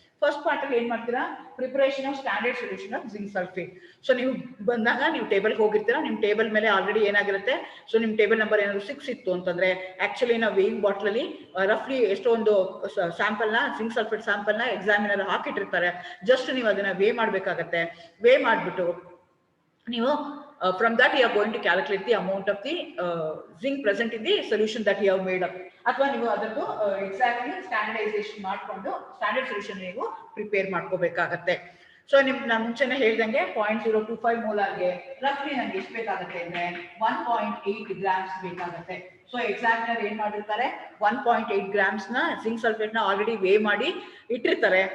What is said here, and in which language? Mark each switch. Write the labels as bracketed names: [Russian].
[English] first part [Kannada] ಅಲ್ಲಿ ಏನ್ ಮಾಡ್ತೀರಾ [English] Preparation of standard solution of zinc sulphate. [Kannada] So ನೀವು ಬಂದಾಗ ನೀವು ಟೇಬಲ್ ಹೋಗಿರ್ತೀರಾ, ನಿಮ್ ಟೇಬಲ್ ಮೇಲೆ ಆಲ್ರೆಡಿ ಏನಾಗಿರುತ್ತೆ, ಸೊ ನಿಮ್ ಟೇಬಲ್ ನಂಬರ್ ಏನಾದ್ರು 6 ಇತ್ತು ಅಂತಂದ್ರೆ ಆಕ್ಚುಲಿ ನಾವು ವೇಯಿಂಗ್ ಬಾಟ್ಲ್ ಅಲ್ಲಿ ರಫ್ಲಿ ಎಷ್ಟೋ ಒಂದು ಸ್ಯಾಂಪಲ್ ನ ಜಿಂಕ್ ಸಲ್ಫೇಟ್ ಸ್ಯಾಂಪಲ್ ನ ಎಕ್ಸಾಮಿನರ್ ಹಾಕಿಟ್ಟಿರ್ತಾರೆ. ಜಸ್ಟ್ ನೀವು ಅದನ್ನ ವೇ ಮಾಡ್ಬೇಕಾಗತ್ತೆ. ವೇ ಮಾಡ್ಬಿಟ್ಟು ನೀವು [English] from that you are going to calculate the amount of the zinc present in the solution that you have made up. [Kannada] ಅಥವಾ ನೀವು ಅದನ್ನು ಎಕ್ಸಾಕ್ಟ್ಲಿ ಸ್ಟ್ಯಾಂಡರ್ಡೈಸೇಷನ್ ಮಾಡ್ಕೊಂಡು ಸ್ಟ್ಯಾಂಡರ್ಡ್ ಸೊಲ್ಯೂಷನ್ ನೀವು ಪ್ರಿಪೇರ್ ಮಾಡ್ಕೋಬೇಕಾಗತ್ತೆ. ಸೊ ನಾನು ಮುಂಚೆನೆ ಹೇಳ್ದಂಗೆ 0.025 ಮೋಲಾರ್ಗೆ ರಫ್ಲಿ ನಮ್ಗೆ ಎಷ್ಟು ಬೇಕಾಗುತ್ತೆ ಅಂದ್ರೆ 1.8 ಗ್ರಾಮ್ಸ್ ಬೇಕಾಗುತ್ತೆ. ಸೊ ಎಕ್ಸಾಮಿನರ್ ಏನ್ ಮಾಡಿರ್ತಾರೆ 1.8 ಗ್ರಾಮ್ಸ್ ನ ಜಿಂಕ್ ಸಲ್ಫೇಟ್ ನ ಆಲ್ರೆಡಿ ವೇ ಮಾಡಿ ಇಟ್ಟಿರ್ತಾರೆ.